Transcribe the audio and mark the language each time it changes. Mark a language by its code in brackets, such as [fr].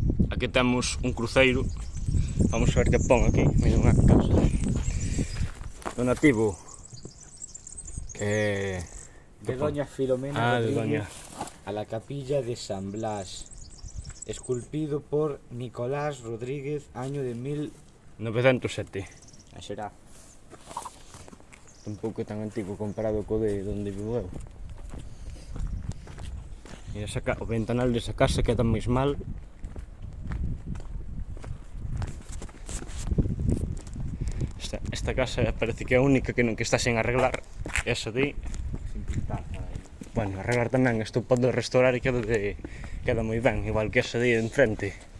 [gl] Aquí temos un cruceiro. Vamos a ver que pon aquí. Mira, unha casa. Donativo. [es] De Doña Filomena de Rodríguez Doña. a la capilla de San Blas, esculpido por Nicolás Rodríguez, año de 907. será. [gl] Tampouco é tan antigo comparado co de onde vivo eu. Mira, o ventanal desa casa queda máis mal. Esta casa parece que é a única que está sen arreglar. Esa de... [es] Sin pintar, [gl] bueno, arreglar tamén, isto pode restaurar e queda moi ben, igual que esa de enfrente.